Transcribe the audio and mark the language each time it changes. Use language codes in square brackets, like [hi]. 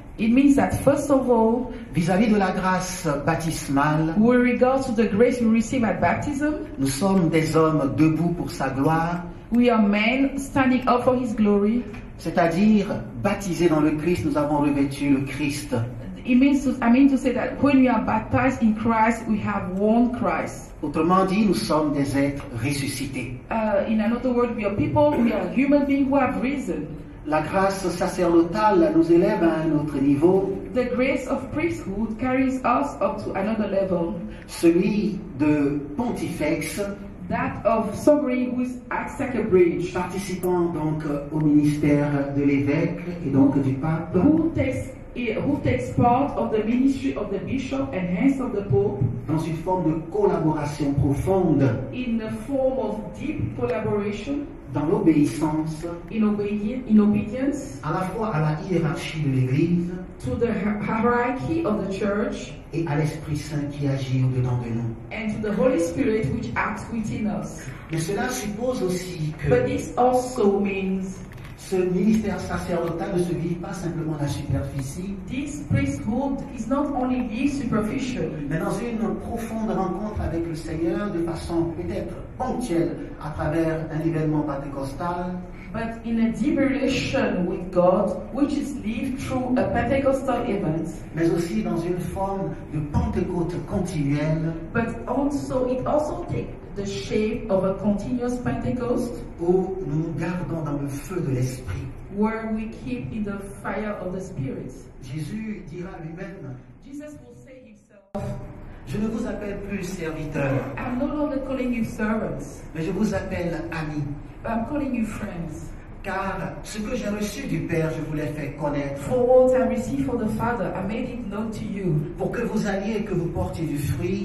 [en] It means that first of all, [fr] vis-à-vis de la grâce baptismale, [en] with regard to the grace we receive at baptism, [fr] nous sommes des hommes debout pour sa gloire, [en] we are men standing up for His glory. [fr] c'est-à-dire baptisés dans le Christ, nous avons revêtu le Christ. [en] I mean to say that when we are baptized in Christ, we have worn Christ. [fr] Autrement dit, nous sommes des êtres ressuscités. [en] In another word, we are people, we are human beings who have risen. [fr] La grâce sacerdotale nous élève à un autre niveau, [en] The grace of priesthood carries us up to another level. [fr] celui de pontifex, [en] That of somebody who acts like a bridge, [fr] participant donc au ministère de l'évêque et donc du pape, [en] who takes part of the ministry of the bishop and hence of the pope [fr] dans une forme de collaboration profonde, [en] in the form of deep collaboration, [fr] dans l'obéissance [en] in obedience [fr] à la fois à la hiérarchie de l'Église [en] to the hierarchy of the church [fr] et à l'Esprit Saint qui agit au-dedans de nous. [en] and to the Holy Spirit which acts within us. [fr] Mais cela suppose aussi [en] But [fr] que [en] this also means [fr] ce ministère sacerdotal ne se vit pas simplement à la superficie, [en] this priesthood is not only lived superficially, [fr] mais dans une profonde rencontre avec le Seigneur de façon peut-être ponctuelle à travers un événement pentecostal, [en] but in a deep relation with God, which is lived through a Pentecostal event, [fr] mais aussi dans une forme de Pentecôte continuelle [en] but it also takes the shape of a continuous Pentecost [fr] où nous nous gardons dans le feu de l'Esprit. [en] where we keep in the fire of the Spirit. [fr] Jésus dira lui-même, [en] Jesus will say himself, [fr] je ne vous appelle plus serviteurs, [en] I'm no longer calling you servants, [fr] mais je vous appelle amis, [en] but I'm calling you friends. [fr] car ce que j'ai reçu du Père, je vous l'ai fait connaître, [en] For what I received from the Father, I made it known to you, [fr] pour que vous alliez et que vous portiez du fruit,